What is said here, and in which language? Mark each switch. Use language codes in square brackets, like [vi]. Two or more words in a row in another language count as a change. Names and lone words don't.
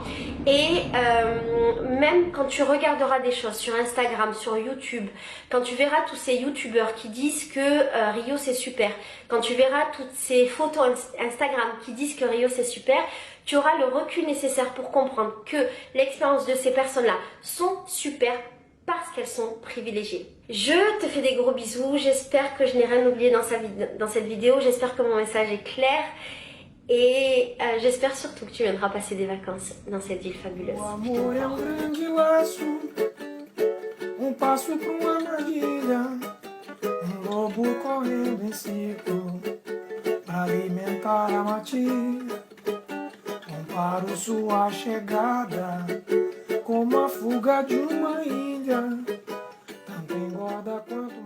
[fr] Et même quand tu regarderas des choses sur Instagram, sur YouTube, quand tu verras tous ces youtubeurs qui disent que Rio c'est super, quand tu verras toutes ces photos Instagram qui disent que Rio c'est super, tu auras le recul nécessaire pour comprendre que l'expérience de ces personnes-là sont super parce qu'elles sont privilégiées. Je te fais des gros bisous, j'espère que je n'ai rien oublié dans cette vidéo, j'espère que mon message est clair et j'espère surtout que tu viendras passer des vacances dans cette ville fabuleuse. [pt] Comparo sua chegada como a fuga de uma ilha, tanto engorda quanto